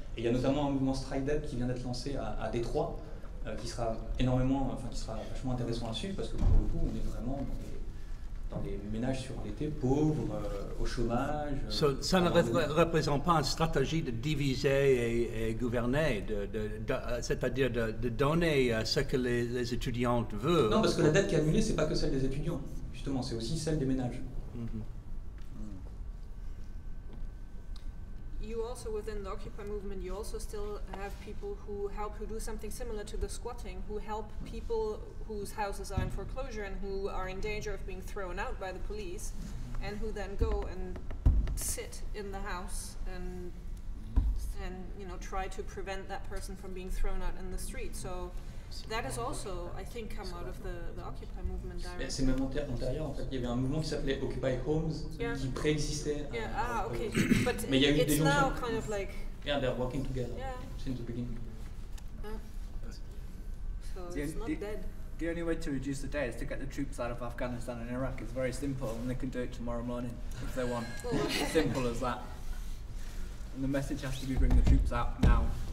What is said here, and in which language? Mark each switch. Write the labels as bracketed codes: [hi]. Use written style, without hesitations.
[fr] Et il y a notamment un mouvement Strike Debt qui vient d'être lancé à Détroit, qui sera vachement intéressant à suivre, parce que pour le coup, on est vraiment dans des ménages surendettés, pauvres, au chômage. Ça ne représente pas une stratégie de diviser et gouverner, c'est-à-dire de donner ce que les étudiantes veulent. Non, parce que la dette qui est annulée, c'est pas que celle des étudiants, justement, c'est aussi celle des ménages. [en] You also, within the Occupy movement, you also still have people who do something similar to the squatting, who help people whose houses are in foreclosure and who are in danger of being thrown out by the police, and who then go and sit in the house and try to prevent that person from being thrown out in the street. So that has also, I think, come out of the Occupy movement directly. [fr] C'est même antérieur, en fait. Il y avait un mouvement qui s'appelait Occupy Homes, qui préexistait. [en] Okay. But [fr] mais il y a eu [en] it's [fr] des [en] now kind of like... Yeah, they're working together since the beginning. So it's not dead. The only way to reduce the debt is to get the troops out of Afghanistan and Iraq. It's very simple, and they can do it tomorrow morning if they want. Simple as that. And the message has to be bring the troops out now.